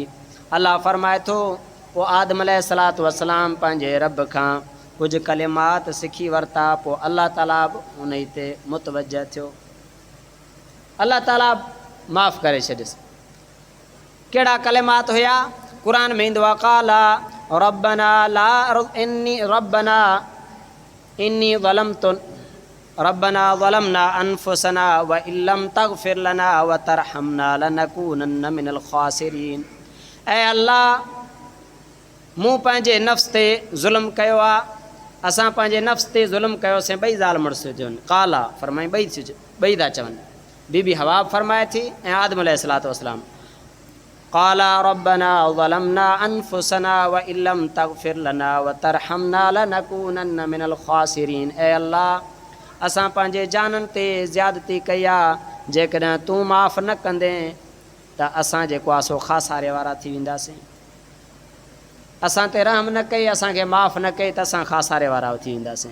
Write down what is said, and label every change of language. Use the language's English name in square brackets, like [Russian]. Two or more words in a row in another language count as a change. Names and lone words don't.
[Sindhi] अल्लाह फरमाए थो पोइ आदम [Arabic] عليه الصلاة والسلام [Sindhi] पंहिंजे रब खां कुझु कलिमात सिखी वरिता, पोइ अल्लाह ताला बि उन ते मुतवजह थियो, अल्लाह ताला माफ़ करे छॾियसि। कहिड़ा कलिमात हुया? क़ुर में ईंदो आहे [Arabic] قال ربنا لا إني ظلمنا أنفسنا و إلم تغفر لنا و ترحمنا لنكونن من الخاسرين. [Sindhi] ऐं अल्लाह मूं पंहिंजे नफ़्स ते ज़ुल्म कयो आहे, असां पंहिंजे नफ़्स ते ज़ुल्म कयोसीं। ॿई ज़ाल मुड़ुस थियूं काला फरमाई, ॿई था चवनि, बीबी हवा फरमाए थी ऐं आदम [Arabic] عليه الصلاة والسلام. قال ربنا ظلمنا أنفسنا و إلم تغفر لنا و ترحمنا لنكونن من الخاسرين. [Sindhi] ऐं अल्लाह असां पंहिंजे जाननि ते ज़्यादती कई आहे, जेकॾहिं तूं माफ़ न कंदे त असां जेको आहे सो ख़ासारे वारा थी वेंदासीं। असां ते रहम न कई, असांखे माफ़ न कई त असां ख़ासारे वारा थी वेंदासीं।